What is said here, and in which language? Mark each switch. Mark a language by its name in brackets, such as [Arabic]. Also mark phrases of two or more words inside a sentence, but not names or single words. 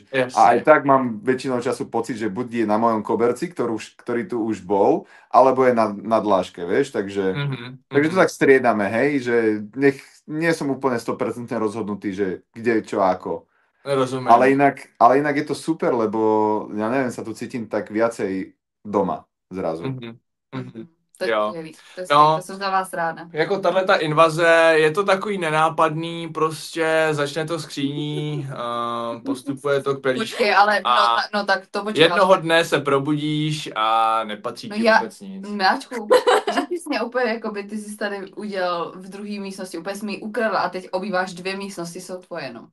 [Slovak] A aj tak mám väčšinou času pocit, že buď je na mojom koberci, ktorý tu už bol, alebo je na dláške, vieš, takže to tak striedame, hej, že nie som úplne 100% rozhodnutý, že kde, čo, ako. Rozumiem. Ale inak je to super, lebo ja neviem, sa tu cítim tak viacej doma zrazu. [Czech] To je Jo. skvělý, No, to jsem za vás ráda. Jako tahleta invaze, je to takový nenápadný, prostě začne to skříní, postupuje to k pelíšku. Počkej, ale no tak to počkej. Jednoho dne se probudíš a nepatří ti vůbec nic. Máčku, že ty jsi mě úplně, jakoby, ty jsi tady udělal v druhé místnosti, úplně jsi mi ji ukradla a teď obýváš 2 místnosti, jsou tvoje, no.